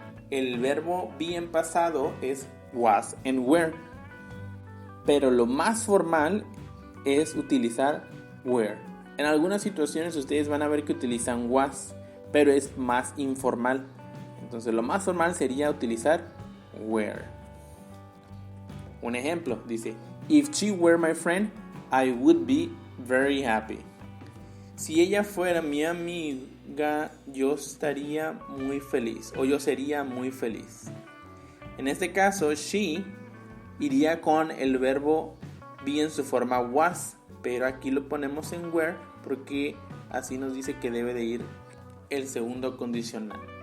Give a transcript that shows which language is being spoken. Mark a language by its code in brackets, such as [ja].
[es] el verbo be en pasado es was and were, pero lo más formal es utilizar were. En algunas situaciones ustedes van a ver que utilizan was, pero es más informal. Entonces lo más formal sería utilizar were. Un ejemplo dice: [en] If she were my friend, I would be very happy. [es] Si ella fuera mi amiga, yo estaría muy feliz, o yo sería muy feliz. En este caso, she iría con el verbo be en su forma was, pero aquí lo ponemos en were porque así nos dice que debe de ir el segundo condicional.